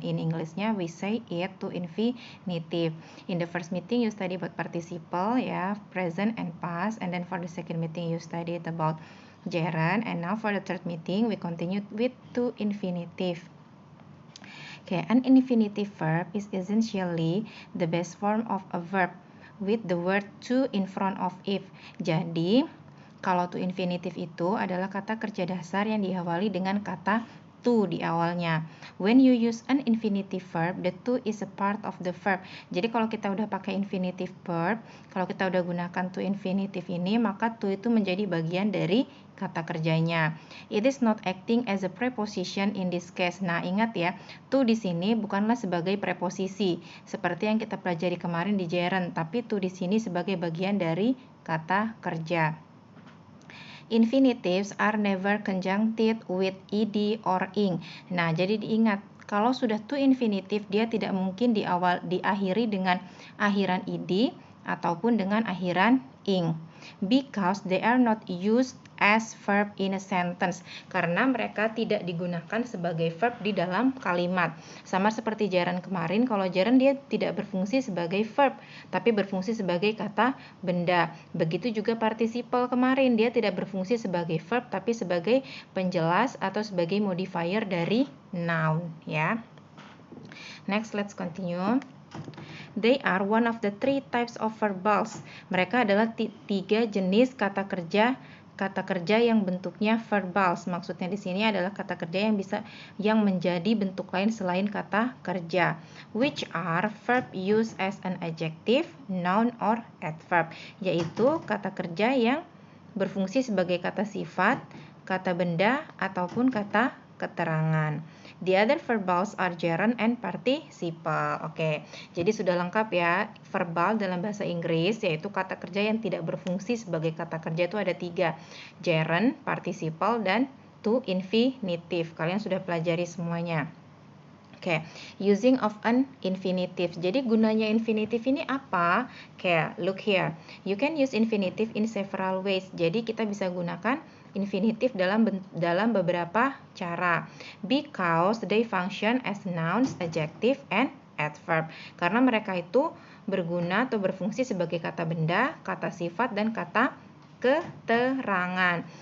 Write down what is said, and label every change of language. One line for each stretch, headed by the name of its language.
English: In Englishnya we say it to infinitive. In the first meeting you study about participle, ya, present and past, and then for the second meeting you studied about gerund, and now for the third meeting we continue with to infinitive. Okay, an infinitive verb is essentially the base form of a verb with the word to in front of it.
Indonesian: Jadi, kalau to infinitive itu adalah kata kerja dasar yang diawali dengan kata to di awalnya.
English: When you use an infinitive verb, the to is a part of the verb.
Indonesian: Jadi kalau kita udah pakai infinitive verb, kalau kita udah gunakan to infinitive ini, maka to itu menjadi bagian dari kata kerjanya.
English: It is not acting as a preposition in this case.
Indonesian: Nah, ingat ya, to di sini bukanlah sebagai preposisi seperti yang kita pelajari kemarin di gerund, tapi to di sini sebagai bagian dari kata kerja.
English: Infinitives are never conjuncted with ed or ing.
Indonesian: Nah, jadi diingat, kalau sudah to infinitive dia tidak mungkin diakhiri dengan akhiran ed ataupun dengan akhiran ing,
English: because they are not used as verb in a sentence,
Indonesian: karena mereka tidak digunakan sebagai verb di dalam kalimat. Sama seperti gerund kemarin, kalau gerund dia tidak berfungsi sebagai verb tapi berfungsi sebagai kata benda. Begitu juga participle kemarin, dia tidak berfungsi sebagai verb tapi sebagai penjelas atau sebagai modifier dari noun, ya.
English: Next, let's continue. They are one of the three types of verbals.
Indonesian: Mereka adalah tiga jenis kata kerja yang bentuknya verbals. Maksudnya di sini adalah kata kerja yang menjadi bentuk lain selain kata kerja,
English: which are verb used as an adjective, noun or adverb,
Indonesian: yaitu kata kerja yang berfungsi sebagai kata sifat, kata benda ataupun kata keterangan.
English: The other verbals are gerund and participle.
Indonesian: Oke, jadi sudah lengkap ya verbal dalam bahasa Inggris, yaitu kata kerja yang tidak berfungsi sebagai kata kerja itu ada 3, gerund, participle, dan to infinitive. Kalian sudah pelajari semuanya. Oke,
English: using of an infinitive.
Indonesian: Jadi gunanya infinitive ini apa?
English: Oke, look here. You can use infinitive in several ways.
Indonesian: Jadi kita bisa gunakan infinitive dalam beberapa cara,
English: because they function as nouns, adjective, and adverb.
Indonesian: Karena mereka itu berguna atau berfungsi sebagai kata benda, kata sifat, dan kata keterangan.